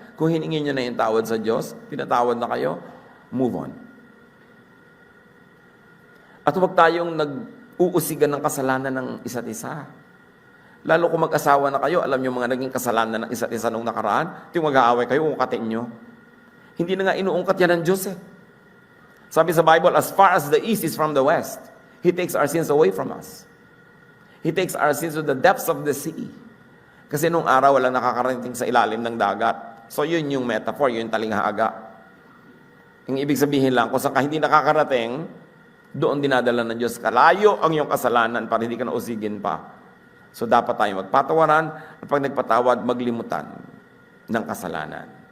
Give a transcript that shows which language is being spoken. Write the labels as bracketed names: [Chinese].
[Filipino] Kung hiningin niyo na yung tawad sa Diyos, pinatawad na kayo, [English] move on. [Filipino] At huwag tayong nag-uusigan ng kasalanan ng isa't isa. Lalo kung mag-asawa na kayo, alam niyo mga naging kasalanan ng isa't isa nung nakaraan, yung mag-aaway kayo, ungkatin niyo. Hindi na nga inuungkat yan ng Diyos eh. Sabi sa Bible, [English] as far as the east is from the west, He takes our sins away from us. He takes our sins to the depths of the sea. [Filipino] Kasi nung araw, walang nakakarating sa ilalim ng dagat. So yun yung metaphor, yun yung talinghaga. Yung ibig sabihin lang, kung saan ka hindi nakakarating, doon dinadala ng Diyos. Kalayo ang iyong kasalanan para hindi ka nausigin pa. So dapat tayo magpatawaran at pag nagpatawad, maglimutan ng kasalanan.